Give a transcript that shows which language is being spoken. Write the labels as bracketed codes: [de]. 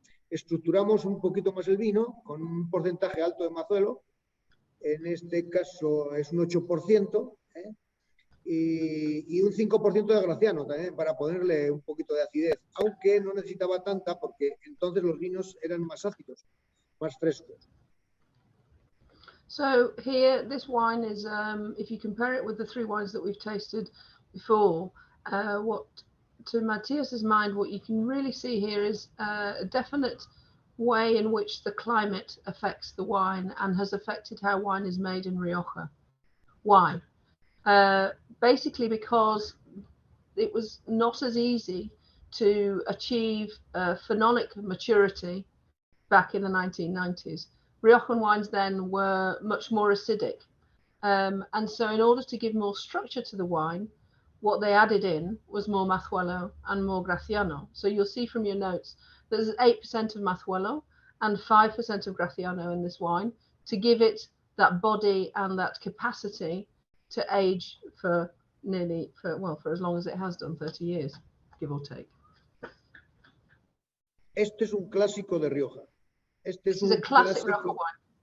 [es] Estructuramos un poquito más el vino con un porcentaje alto de mazuelo. En este caso es un 8%, y un 5% de graciano también para ponerle un poquito de acidez, aunque no necesitaba tanta porque entonces los vinos eran más ácidos, más frescos. [en] So here, this wine is, if you compare it with the three wines that we've tasted before, to Matthias's mind, what you can really see here is a definite way in which the climate affects the wine and has affected how wine is made in Rioja. Why? Basically because it was not as easy to achieve phenolic maturity back in the 1990s. Riojan wines then were much more acidic. And so in order to give more structure to the wine, what they added in was more Mazuelo and more Graciano. So you'll see from your notes, there's 8% of Mazuelo and 5% of Graciano in this wine to give it that body and that capacity to age for as long as it has done, 30 years, give or take. [es] Este es un clásico de Rioja. [en] This is a classic Rioja wine.